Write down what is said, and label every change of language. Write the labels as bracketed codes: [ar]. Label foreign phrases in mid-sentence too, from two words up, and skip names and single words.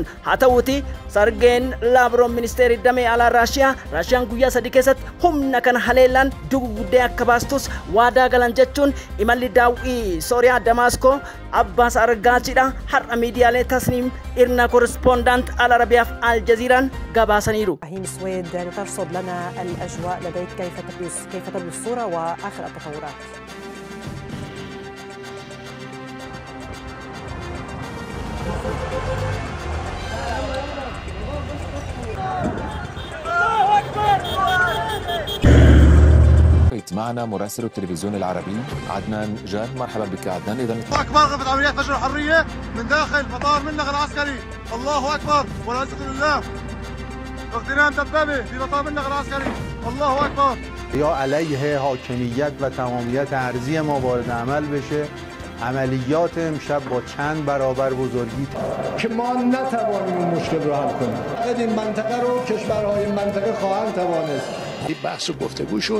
[om] Haa ta'uuti Sargeen Laavroov ministeerri damee alaa Raashiyaan guyyaa 3 keessatti humna kana haleelaan duguggee akka baastus waadaa galan jechuun imalli daawwii Sooriyaa Damaskoo Abbaas Argaachiidha har'a miidiyaalee tasniim irna korrespondaant Al Arabiyaaf Al Jazeeraan gabaasaniiru. [ar] سويد لترصد لنا الأجواء لديك كيف تبدو الصورة وآخر التطورات. معنا مراسل التلفزيون العربي عدنان جان. مرحبا بك عدنان. اذا اكبر غرفه عمليات فجر الحريه من داخل مطار منغ العسكري. الله اكبر والعزة لله. اغتنام دبابه في مطار منغ العسكري. الله اكبر. [fa] یا علیه حاکمیت و تمامیت ارضی ما وارد عمل بشه. عملیات امشب با چند برابر بزرگی که ما نتوانیم این مشکل رو حل کنیم. این منطقه رو کشورهای منطقه خواهند توانست. این بحث و گفتگو شد.